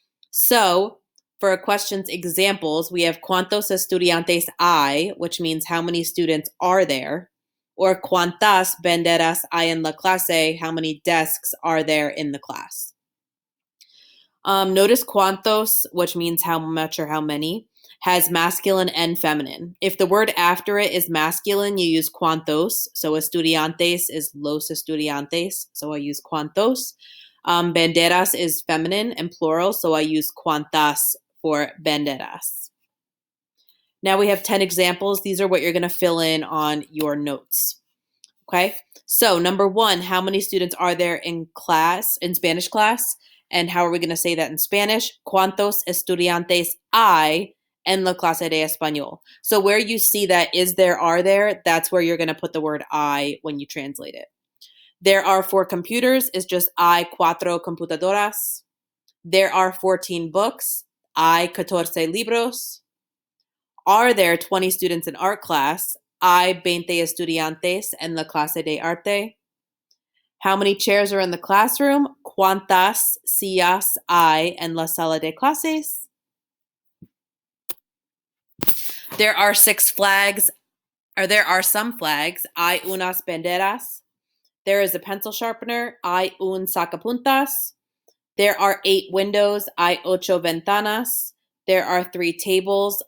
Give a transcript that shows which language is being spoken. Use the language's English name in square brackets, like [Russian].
[English] So for questions examples, we have [Spanish] cuántos estudiantes hay, [English] which means how many students are there, or [Spanish] cuántas banderas hay en la clase, [English] how many desks are there in the class. Notice cuántos, which means how much or how many, has masculine and feminine. If the word after it is masculine, you use cuántos. So estudiantes is [Spanish] los estudiantes, [English] so I use cuántos. Banderas is feminine and plural, so I use cuántas for banderas. Now we have 10 examples. These are what you're going to fill in on your notes. Okay, so number 1, how many students are there in class, in Spanish class? And how are we going to say that in Spanish? [Spanish] ¿Cuántos estudiantes hay en la clase de español? [English] So where you see that is there, are there, that's where you're going to put the word I when you translate it. There are 4 computers is just [Spanish] hay 4 computadoras. [English] There are 14 books. [Spanish] Hay 14 libros. [English] Are there 20 students in art class? [Spanish] Hay 20 estudiantes en la clase de arte. [English] How many chairs are in the classroom? [Spanish] ¿Cuántas sillas hay en la sala de clases? [English] There are 6 flags, or there are some flags. [Spanish] Hay unas banderas. [English] There is a pencil sharpener. [Spanish] Hay un sacapuntas. [English] There are 8 windows. [Spanish] Hay 8 ventanas. [English] There are 3 tables.